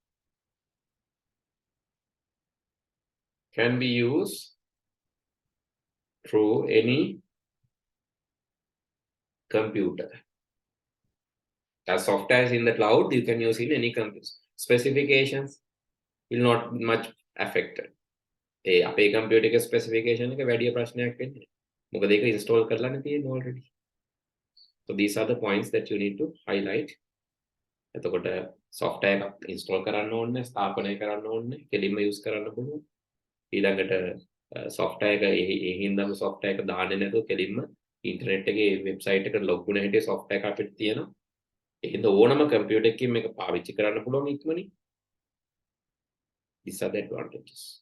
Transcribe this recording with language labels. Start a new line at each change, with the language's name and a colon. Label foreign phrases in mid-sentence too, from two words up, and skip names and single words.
English: Can be used through any computer. As software is in the cloud, you can use in any computer. Specifications will not much affected.
Sinhala: අපේ computer එක specification එක වැඩි ප්‍රශ්නයක් වෙන්නේ. මොකද ඒක install කරලානේ තියෙන්නේ already.
English: So these are the points that you need to highlight.
Sinhala: එතකොට software එකක් install කරන්න ඕනේ, ස්ථාපනය කරන්න ඕනේ, කෙලින්ම use කරන්න පුළුවන්. ඊළඟට software එක ඒ හින්දාම software එක දාන්නේ නැතුව කෙලින්ම internet එකේ website එකට log වුණ හැටි software එක අපිට තියෙනවා. ඒකෙන්ද ඕනම computer එකකින් මේක පාවිච්චි කරන්න පුළුවන් ඉක්මනින්.
English: These are the advantages.